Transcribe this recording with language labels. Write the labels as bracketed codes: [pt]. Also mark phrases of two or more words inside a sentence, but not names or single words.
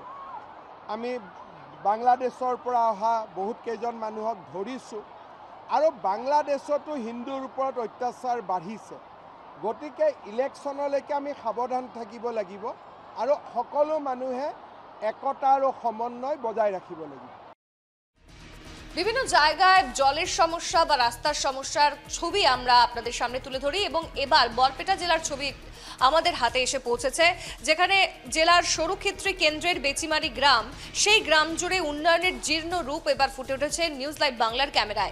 [as] আমি বাংলাদেশৰ পৰা অহা বহুত কেইজন মানুহক ধৰিছোঁ আৰু বাংলাদেশতো হিন্দুৰ ওপৰত অত্যাচাৰ বাঢ়িছে। গতিকে ইলেকশ্যনলৈকে আমি সাৱধান থাকিব লাগিব আৰু সকলো মানুহে একতা আৰু সমন্বয় বজাই ৰাখিব লাগিব। [bn] বিভিন্ন জায়গায় জলের সমস্যা বা রাস্তার সমস্যার ছবি আমরা আপনাদের সামনে তুলে ধরি এবং এবার বরপেটা জেলার ছবি আমাদের হাতে এসে পৌঁছেছে, যেখানে জেলার সরুক্ষেত্রী কেন্দ্রের বেচিমারি গ্রাম, সেই গ্রাম জুড়ে উন্নয়নের জীর্ণ রূপ এবার ফুটে উঠেছে নিউজ লাইভ বাংলার ক্যামেরায়।